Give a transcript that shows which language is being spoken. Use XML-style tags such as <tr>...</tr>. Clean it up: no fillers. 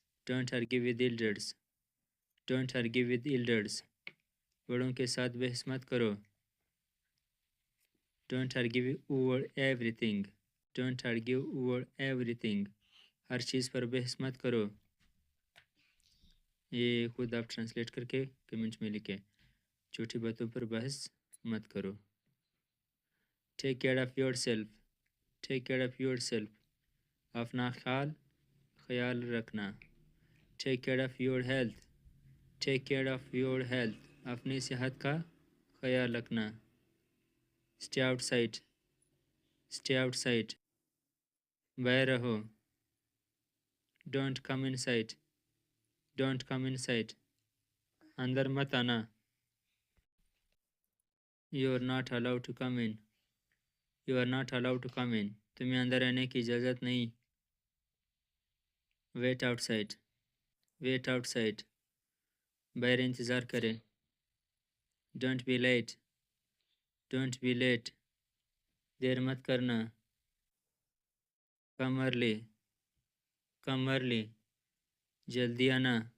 <en>Don't argue with elders. Don't argue with elders.</en> <hi>बड़ों के साथ बहस मत करो.</hi> <en>Don't argue over everything. Don't argue over everything.</en> <hi>हर चीज़ पर बहस मत करो. ये खुद आप ट्रांसलेट करके कमेंट में लिखें. छोटी बातों पर बहस मत करो.</hi> <en>Take care of yourself. Take care of yourself.</en> <hi>अपना ख्याल रखना.</hi> <en>Take care of your health. Take care of your health.</en> <hi>अपनी सेहत का ख्याल रखना.</hi> <en>Stay outside. Stay outside.</en> <hi>बाहर रहो.</hi> <en>Don't come inside. Don't come inside.</en> <hi>अंदर मत आना.</hi> <en>You are not allowed to come in. You are not allowed to come in.</en> <hi>तुम्हें अंदर आने की इजाज़त नहीं.</hi> <en>Wait outside. Wait outside.</en> <hi>बाहर इंतज़ार करें.</hi> <en>Don't be late. Don't be late.</en> <hi>देर मत करना.</hi> <en>Come early. Come early.</en> <hi>जल्दी आना.</hi>